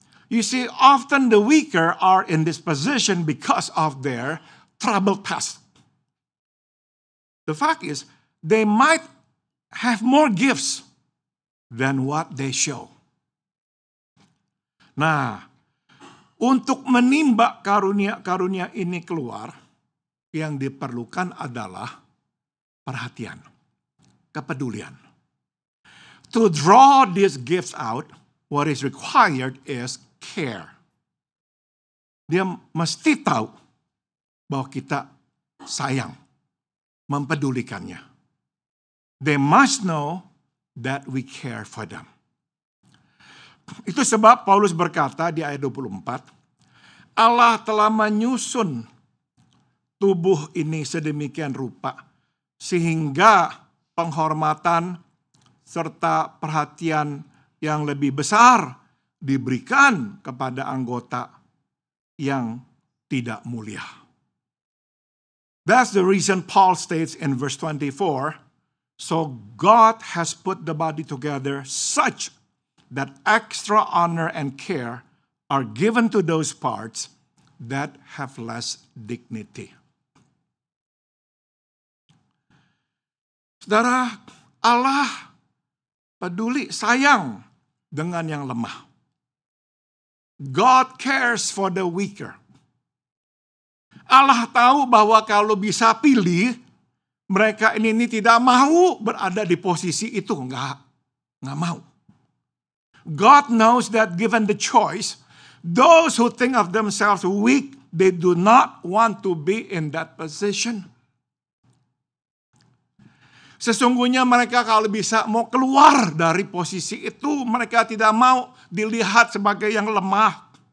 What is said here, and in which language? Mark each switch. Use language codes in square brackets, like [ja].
[en] You see, often the weaker are in this position because of their troubled past. The fact is, they might have more gifts than what they show. [id] Nah, untuk menimba karunia-karunia ini keluar, yang diperlukan adalah perhatian, kepedulian. [en] To draw these gifts out, what is required is care. [id] Dia mesti tahu bahwa kita sayang, mempedulikannya. [en] They must know that we care for them. [id] Itu sebab Paulus berkata di ayat 24, Allah telah menyusun tubuh ini sedemikian rupa, sehingga penghormatan serta perhatian yang lebih besar diberikan kepada anggota yang tidak mulia. [en] That's the reason Paul states in verse 24, so God has put the body together such that extra honor and care are given to those parts that have less dignity. [id] Saudara, Allah peduli, sayang dengan yang lemah. [en] God cares for the weaker. [id] Allah tahu bahwa kalau bisa pilih, mereka ini tidak mau berada di posisi itu, nggak mau. [en] God knows that given the choice, those who think of themselves weak, they do not want to be in that position. [id] Sesungguhnya mereka kalau bisa mau keluar dari posisi itu, mereka tidak mau dilihat sebagai yang lemah.